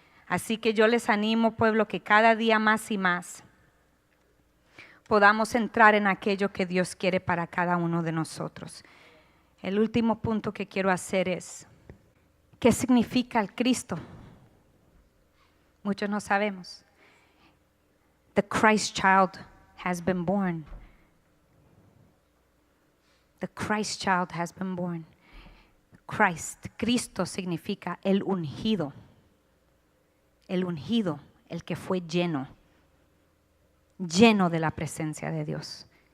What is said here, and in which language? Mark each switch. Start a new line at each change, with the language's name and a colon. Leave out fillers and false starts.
Spanish: Así que yo les animo, pueblo, que cada día más y más podamos entrar en aquello que Dios quiere para cada uno de nosotros. El último punto que quiero hacer es, ¿qué significa el Cristo? Muchos no sabemos.
English: The Christ child has been born. The Christ child has been born.
Spanish: Cristo significa el ungido. El ungido, el que fue lleno de la presencia de Dios.